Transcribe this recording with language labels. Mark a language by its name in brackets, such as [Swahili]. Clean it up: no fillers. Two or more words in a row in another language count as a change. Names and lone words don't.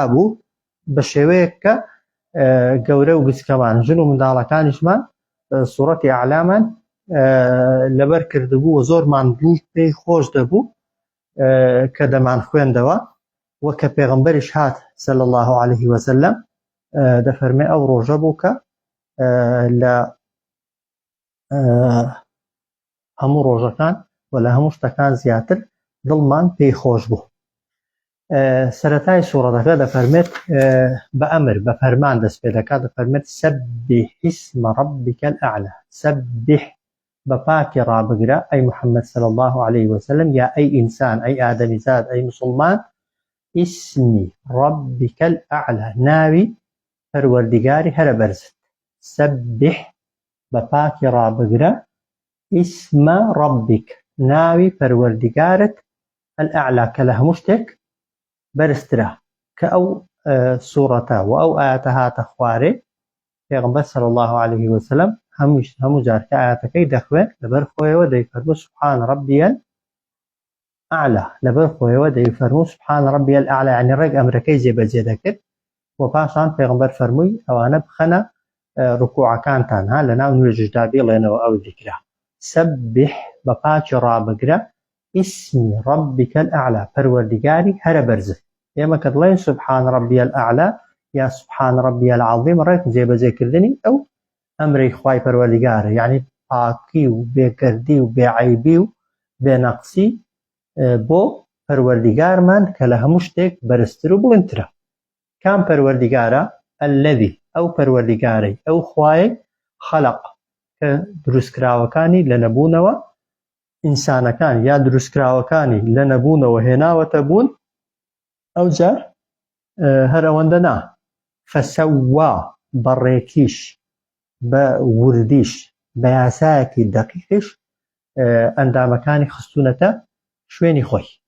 [Central Kurdish] بوو بە شێوەیەک کە گەورە و گچکەمان ژن و منداڵەکانیشمان سوورەتی ئەعلامان لەبەر کردبوو و زۆرمان دڵ پێی خۆش دەبوو کە دەمان خوێندەوە و کە پێغەمبەریش هات [Arabic] صلی الله عليه وسلم [Central Kurdish] دەفەرمێ ئەو ڕۆژە بوو کە لە هەموو ڕۆژەکان و لە هەموو شتەکان زیاتر دڵمان پێی خۆش بوو. سەرەتای سوورەتەکە دەفەرمێت بە ئەمر بە فەرمان دەست پێ دەکات، دەفەرمێت [Arabic] سەبح اسم ربك الأعلى. [Central Kurdish] سەبح بپاکی ڕابگرە ئەی محەممەد [Arabic] صلی الله عليه وسلم [Central Kurdish] یا ئەی ئینسان ئەی ئادەمیزاد ئەی مسلمان [Arabic] اسمی ربك الأعلى [Central Kurdish] ناوی پەروەردیگاری هەرە بەرزت. سەبح بپاکی ڕابگرە [Arabic] اسم ربك [Central Kurdish] ناوی پەروەردیگارت الأعلى کە لە هەموو شتێک بەرزترە کە ئەو سوورەتە و ئەو ئاەتە هاتە خوارێ پێغەمبەر [Arabic] صلی الله عليه وسلم [Central Kurdish] هەموو جار کە ئاەتەکەی دەخوێت لەبەر خۆیەوە دەیفەرموو [Arabic] سبحان ربي الأعلى، [Central Kurdish] لەبەر خۆیەوە دەیفەرموو [Arabic] سبحان ربي الأعلى، [Central Kurdish] یعنی ڕێک ئەمرەکەی جێبەجێ دەکرد و پاشان پێغەمبەر فەرمووی ئەوانە بخەنە ڕکوعەکانتان ها لە ناو نوێژشدا بێڵێنەوە ئەو دیکرا. سەبح بەپاکی ڕابگرە [Arabic] اسمی ربك الأعلى [Central Kurdish] پەروەردیگاری هەرە بەرزت. ئێمە کە دڵێن [Arabic] سبحان ربي الأعلى [Central Kurdish] یا [Arabic] سبحان ربي العظيم [Central Kurdish] ڕێک جێبەجێکردنی ئەو ئەمرەی خوای پەروەردیگارە، یعنی پاکی و بێگەردی و بێعەیبی و بێنەقسی بۆ پەروەردیگارمان کە لە هەموو شتێک بەرزتر و بڵندترە. کام پەروەردیگارە؟ الذي ئەو پەروەردیگارەی ئەو خوایەی خەلق کە دروستکراوەکانی لە نەبوونەوە ئینسانەکان یا دروستکراوەکانی لە نەبوونەوە هێناوەتە بوون، ئەو جار هەر ئەوەندە نا فەسەوا بەڕێکیش بە وردیش بە یاسایەکی دەقیقیش ئەندامەکانی خستوونەتە شوێنی خۆی.